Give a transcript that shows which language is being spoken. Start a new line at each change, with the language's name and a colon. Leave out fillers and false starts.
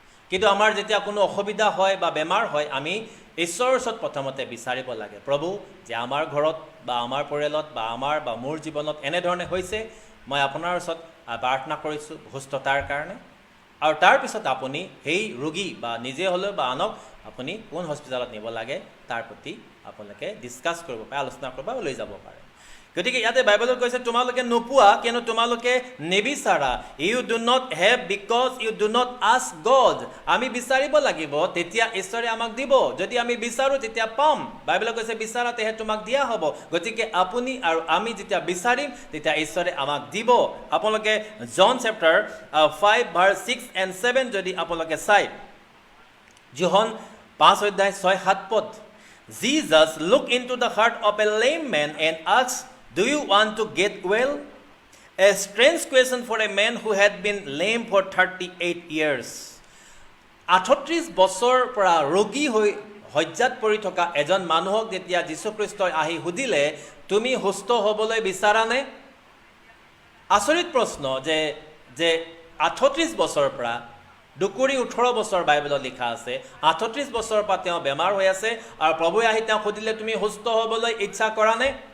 Assamese: কিন্তু আমাৰ যেতিয়া কোনো অসুবিধা হয় বা বেমাৰ হয়, আমি ঈশ্বৰৰ ওচৰত প্ৰথমতে বিচাৰিব লাগে, প্ৰভু, যে আমাৰ ঘৰত বা আমাৰ পৰিয়ালত বা মোৰ জীৱনত এনেধৰণে হৈছে, মই আপোনাৰ ওচৰত প্ৰাৰ্থনা কৰিছোঁ সুস্থতাৰ কাৰণে। আৰু তাৰপিছত আপুনি সেই ৰোগী বা নিজে হ'লেও বা আনক আপুনি কোন হস্পিটেলত নিব লাগে তাৰ প্ৰতি আপোনালোকে ডিছকাছ কৰিব পাৰে, আলোচনা কৰিব বা লৈ যাব পাৰে। গতিকে ইয়াতে বাইবেলত কৈছে, তোমালোকে নোপোৱা কিয়নো তোমালোকে নিবিচাৰা।
English: You do not have because you do not ask God.
Assamese: আমি বিচাৰিব লাগিব, তেতিয়া ঈশ্বৰে আমাক দিব। যদি আমি বিচাৰোঁ তেতিয়া পাম। বাইবেলত কৈছে, বিচাৰাতেহে তোমাক দিয়া হ'ব। গতিকে আপুনি আৰু আমি যেতিয়া বিচাৰিম তেতিয়া ঈশ্বৰে আমাক দিব। আপোনালোকে জন চেপ্টাৰ 5 ভাৰ্চ 6 and 7 যদি আপোনালোকে চাই, যোহন 5 অধ্যায় 6-7 পদ,
English: Jesus looked into the heart of a lame man and asked, do you want to get well? A strange question for a man who had been lame for 38 years.
Assamese: 38 বছৰ পৰা ৰোগী হৈ শয্যাত পৰি থকা এজন মানুহক যেতিয়া যীশুখ্ৰীষ্টই আহি সুধিলে, তুমি সুস্থ হ'বলৈ বিচাৰানে? আচৰিত প্ৰশ্ন যে 38 বছৰৰ পৰা 2-18 বছৰ বাইবেলত লিখা আছে, 38 বছৰৰ পৰা তেওঁ বেমাৰ হৈ আছে, আৰু প্ৰভুৱে আহি তেওঁক সুধিলে, তুমি সুস্থ হ'বলৈ ইচ্ছা কৰা নে?